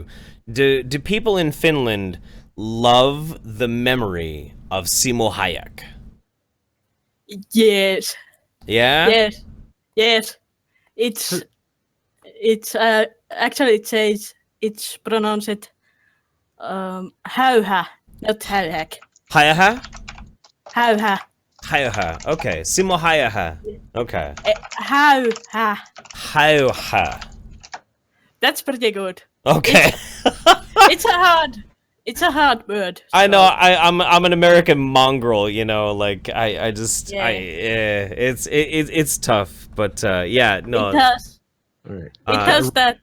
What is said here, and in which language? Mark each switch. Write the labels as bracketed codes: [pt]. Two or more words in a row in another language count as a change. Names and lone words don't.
[en] Do people in Finland love the memory of Simo Hayek? Yes. Yeah. Yes. It's actually it says it's pronounced hauha, not Hayek. Hayaha? Hauha. Hayaha. Okay. Simo Hayaha. Okay. Hauha. Hauha. That's pretty good. Okay. It's a hard word. I know. I'm an American mongrel. You know, like I just it's tough, but yeah, no. It has. All right. It has that